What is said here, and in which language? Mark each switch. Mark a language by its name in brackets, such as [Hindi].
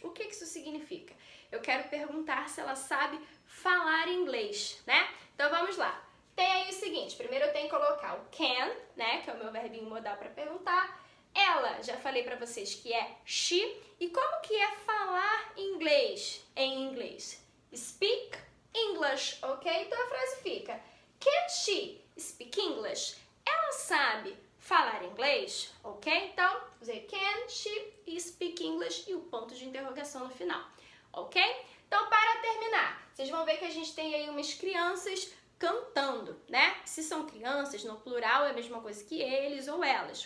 [Portuguese] O que isso significa? Eu quero perguntar se ela sabe falar inglês, né? Então vamos lá. Tem aí o seguinte, primeiro eu tenho que colocar o can, né, que é o meu verbinho modal para perguntar. Ela, já falei para vocês que é she. E como que é falar inglês em inglês? [English] Speak English, ok? [Portuguese] Então a frase fica: [English] Can she speak English? [Portuguese] ela sabe falar inglês? Ok? Então, você [English] can she speak English [Portuguese] e o ponto de interrogação no final. Ok? Então, para terminar, vocês vão ver que a gente tem aí umas crianças cantando, né? Se são crianças, no plural é a mesma coisa que eles ou elas.